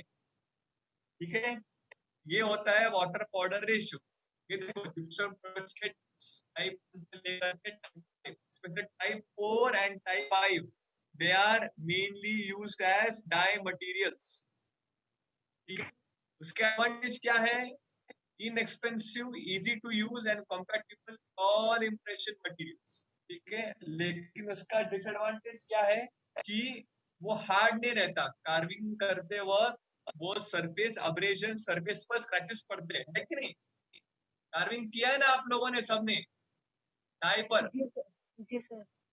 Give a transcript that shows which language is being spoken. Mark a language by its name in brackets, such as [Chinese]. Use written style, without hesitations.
[Hindi] ठीक है. ये होता है वाटर पाउडर रेशियो. ये देखो जिप्सम प्रोडक्ट्स के टाइप से लेकर के type 4 and type 5 [English] they are mainly used as dye materials. [Hindi] ठीक है. उसके एडवांटेज क्या है? [English] inexpensive, easy to use and compatible all impression materials. [Hindi] ठीक है. लेकिन उसका डिसएडवांटेज क्या है कि वो हार्ड नहीं रहता. कार्विंग करते वक्त वो सरफेस अब्रेजन, सरफेस पर स्क्रैचेस पड़ते हैं, है कि नहीं? कार्विंग किया है ना आप लोगों ने सबने डाई पर? जी सर.